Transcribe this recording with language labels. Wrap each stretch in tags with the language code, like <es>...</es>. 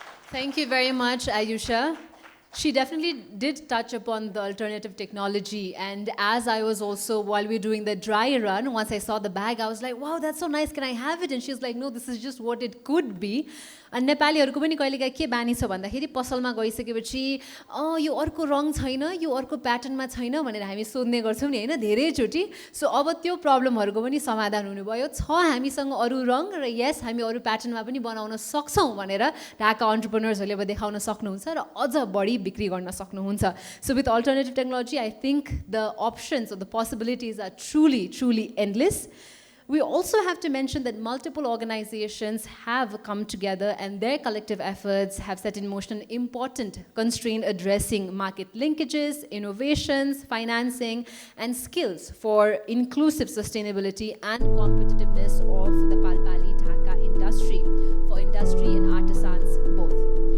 <en>Thank you very much, Ayusha. She definitely did touch upon the alternative technology, and as I was also, while we were doing the dry run, once I saw the bag, I was like, wow, that's so nice, can I have it? And she was like, no, this is just what it could be.</en> <ne>And नेपालीहरुको पनि कहिलेकाहीँ के बानी छ भन्दाखेरि पसलमा गइसकेपछि यो अर्को रङ छैन, यो अर्को प्याटर्नमा छैन भनेर हामी सोध्ने गर्छौं नि हैन धेरैचोटी. सो अब त्यो प्रब्लमहरुको पनि समाधान हुनुभयो. छ हामीसँग अरु रङ र यस हामी अरु प्याटर्नमा पनि बनाउन सक्छौं भनेर ढाका एन्टरप्रेन्योर्सहरुले अब देखाउन सक्नुहुन्छ र अझ बढी बिक्री गर्न सक्नुहुन्छ.</ne> <en>So with alternative technology, I think the options or the possibilities are truly endless. We also have to mention that multiple organizations have come together and their collective efforts have set in motion important constraint addressing market linkages, innovations, financing, and skills for inclusive sustainability and competitiveness of the Palpali Dhaka industry, for industry and artisans both.</en>